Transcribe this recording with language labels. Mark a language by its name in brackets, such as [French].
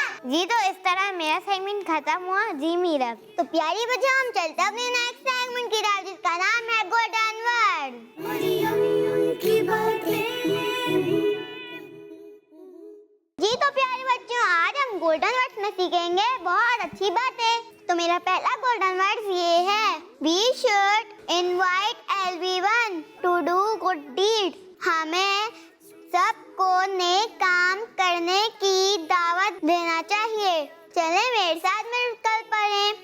[Urdu] جی تو اس طرح میرا سیگمنٹ ختم ہوا. جی میرا تو پیاری بچوں ہم چلتے اپنے نیکسٹ سیگمنٹ کی طرف جس کا نام ہے گولڈن ورڈ. مریم کی باتیں. جی تو پیارے بچوں آج ہم گولڈن ورڈز میں سیکھیں گے بہت اچھی باتیں. تو میرا پہلا گولڈن ورڈز یہ ہے [English] We should invite everyone to do good deeds. [Urdu] ہمیں سب کو نیک کام کرنے کی دعوت دینا چاہیے. چلیں میرے ساتھ مل کر پڑھیں.